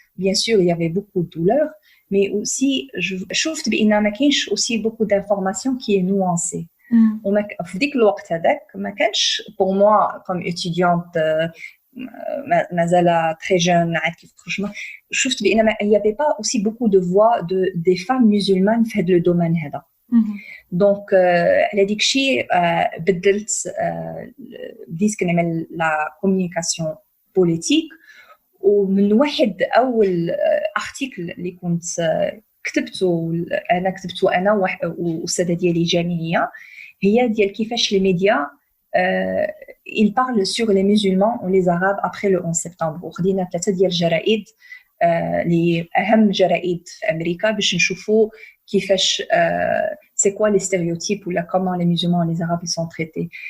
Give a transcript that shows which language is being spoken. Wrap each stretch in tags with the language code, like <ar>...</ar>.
<fr>bien sûr il y avait beaucoup de douleur mais aussi</fr> <ar>شفت بان ما كاينش</ar> <fr>aussi beaucoup d'information qui est nuancée.</fr> <ar>وفي ديك الوقت هذاك ما كانش</ar> <fr>pour moi comme étudiante مازال très jeune</fr> <ar>عاد كيف خرجنا شفت بان</ar> <fr>il y avait pas aussi beaucoup de voix des femmes musulmanes</fr> <ar>في هذا الدومين هذا. دونك على ديك الشيء بدلت بديت كنعمل لا كومونيكاسيون بوليتيك. ومن واحد اول ارتيكل اللي كنت كتبته انا واستاذه ديالي جامعيه هي ديال كيفاش لي ميديا</ar> <fr>ils parlent sur les musulmans ou les arabes après le 11 septembre.</fr> <ar>وخدينا 3 ديال الجرائد اللي اهم جرائد في امريكا باش نشوفوا كيفاش</ar> <fr>c'est quoi les stéréotypes ou là comment les musulmans et les arabes ils sont traités.</fr>